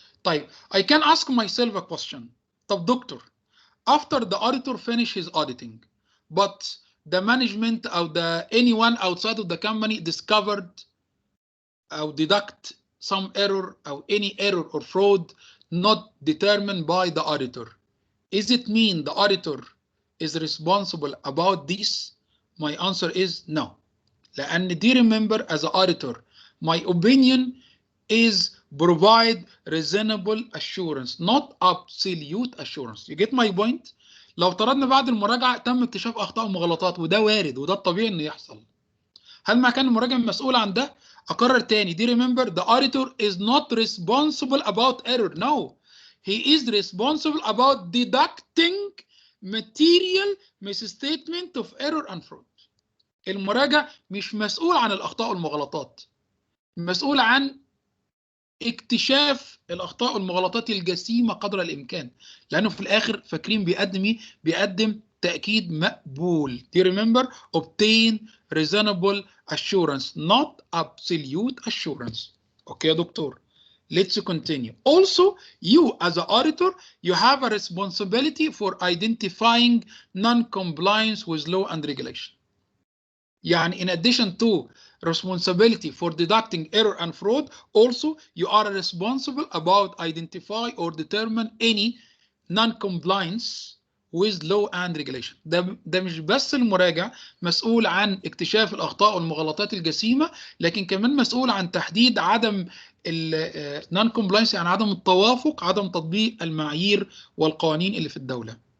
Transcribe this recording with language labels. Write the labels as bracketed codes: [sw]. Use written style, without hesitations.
[en] طيب, I can ask myself a question. [ar] طب دكتور, [en] after the auditor finish his auditing, but the management or anyone outside of the company discovered or deduct some error or any error or fraud not determined by the auditor, is it mean the auditor is responsible about this? My answer is no. لأن do you remember as an auditor, my opinion is provide reasonable assurance, not absolute assurance. You get my point? [ar] لو افترضنا بعد المراجعة تم اكتشاف أخطاء ومغالطات، وده وارد وده الطبيعي إنه يحصل، هل ما كان المراجع مسؤول عن ده؟ أكرر تاني, [en] do you remember the auditor is not responsible about error. No, he is responsible about deducting material misstatement of error and fraud. [ar] المراجع مش مسؤول عن الأخطاء والمغالطات، مسؤول عن اكتشاف الأخطاء والمغالطات الجسيمة قدر الإمكان، لأنه في الآخر فاكرين بيقدم تأكيد مقبول. [en] Do you remember? Obtain reasonable assurance, not absolute assurance. [ar] Okay يا دكتور. [en] Let's continue. Also, you as an auditor, you have a responsibility for identifying non-compliance with law and regulation. يعني in addition to responsibility for deducting error and fraud, also you are responsible about identify or determine any non-compliance with law and regulation. [ar] ده مش بس المراجع مسؤول عن اكتشاف الأخطاء والمغالطات الجسيمة، لكن كمان مسؤول عن تحديد عدم non-compliance، يعني عدم التوافق، عدم تطبيق المعايير والقوانين اللي في الدولة.